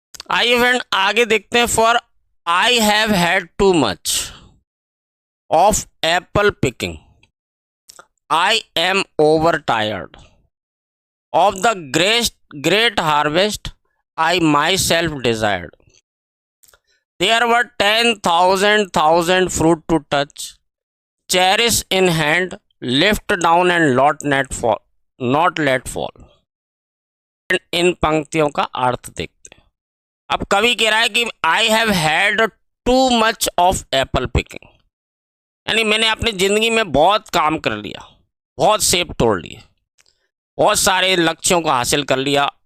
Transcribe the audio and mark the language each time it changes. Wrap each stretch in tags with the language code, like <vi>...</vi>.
<hi>आइए फ्रेंड आगे देखते हैं।</hi> <en>For I have had too much of apple picking, I am over tired of the great harvest I myself desired. There were 10,000 fruit to touch, cherish in hand, lift down and not let fall.</en> <hi>इन पंक्तियों का अर्थ देखते हैं। अब कवि कह रहा है कि</hi> <en>I have had too much of apple picking,</en> <hi>यानी मैंने अपनी जिंदगी में बहुत काम कर लिया, बहुत सेब तोड़ लिए, बहुत सारे लक्ष्यों को हासिल कर लिया।</hi>